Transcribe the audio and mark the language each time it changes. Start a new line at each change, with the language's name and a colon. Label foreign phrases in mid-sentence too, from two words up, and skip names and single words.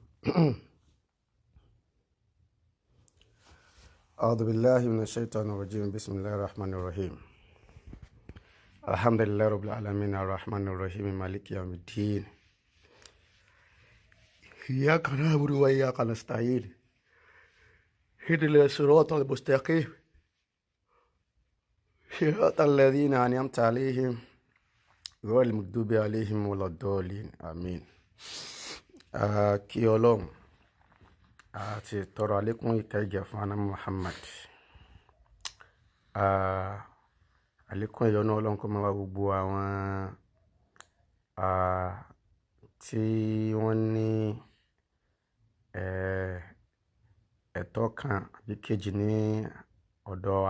Arabic: أعوذ بالله من الشيطان الرجيم بسم الله الرحمن الرحيم الحمد لله رب العالمين الرحمن الرحيم مالك يوم الدين إياك نعبد وإياك نستعين اهدنا الصراط المستقيم صراط الذين أنعمت عليهم غير المغضوب عليهم ولا الضالين آمين.
Yoruba: Kí Ọlọ́run àti tọrọ àlékún ìkẹ́ ìgẹ̀ fún ànábì Muhammad, àlékún ìyọ́nú Ọlọ́run kó máa wá gbogbo àwọn tí wọ́n ní ẹ̀tọ́ kan àbí kejì ní ọ̀dọ̀ wa.